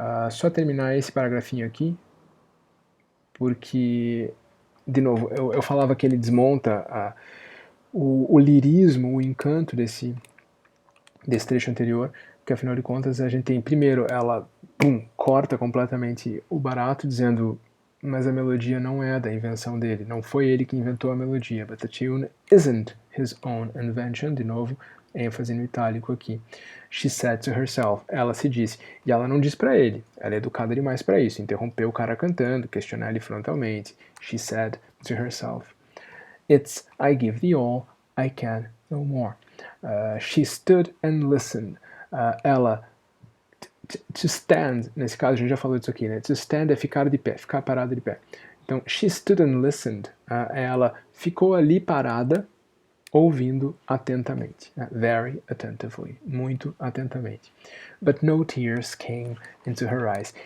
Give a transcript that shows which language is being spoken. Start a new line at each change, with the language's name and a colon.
Portuguese: Só terminar esse paragrafinho aqui, porque, de novo, eu falava que ele desmonta o lirismo, o encanto desse trecho anterior, que afinal de contas a gente tem, primeiro, ela corta completamente o barato, dizendo, mas a melodia não é da invenção dele, não foi ele que inventou a melodia, but the tune isn't his own invention, de novo, ênfase no itálico aqui. She said to herself, ela se disse, e ela não diz para ele, ela é educada demais para isso, interrompeu o cara cantando, questionar ele frontalmente.
English: She said to herself, it's I give thee all, I can no more. She stood and listened.
Portuguese: Ela, to stand, nesse caso a gente já falou disso aqui, né? To stand é ficar de pé, ficar parada de pé.
English: Então, she stood and listened.
Portuguese: Ela ficou ali parada, ouvindo atentamente. Very attentively, muito atentamente.
English: But no tears came into her eyes.